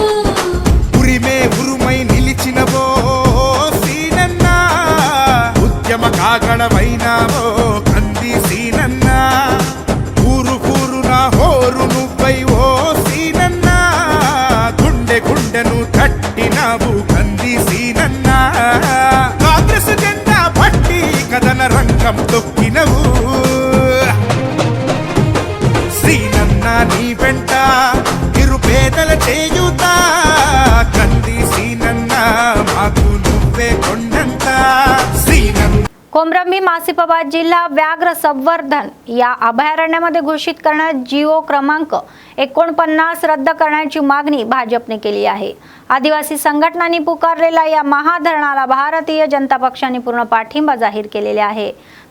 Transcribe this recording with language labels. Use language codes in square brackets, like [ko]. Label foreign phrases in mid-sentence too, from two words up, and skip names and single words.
[te] ఉరిమే ఉరుమై నిలిచినవో సీనన్న ఉద్యమ కాగడమైనావో కంది సీనన్న ఊరు ఊరున హోరు నువ్వై ఓ సీనన్న గుండె గుండెను తట్టినావు కంది సీనన్న కాంగ్రెస్ జెండా పట్టి కదన రంగం తొక్కినవు శ్రీనన్న నీ వెంట నిరుపేదల చేయుత కంది సీనన్న మాకు నువ్వే కొండంత శ్రీనన్న [mr] कोमरंबी मासिपाबाद जिल्हा व्याघ्र संवर्धन या अभयारण्यामध्ये घोषित करण्यात जिओ क्रमांक 49 रद्द करण्याची मागणी भाजपने केली आहे। आदिवासी संघटनांनी पुकारलेल्या या महाधरणाला भारतीय जनता पक्षाने पूर्ण पाठिंबा जाहीर केलेला आहे।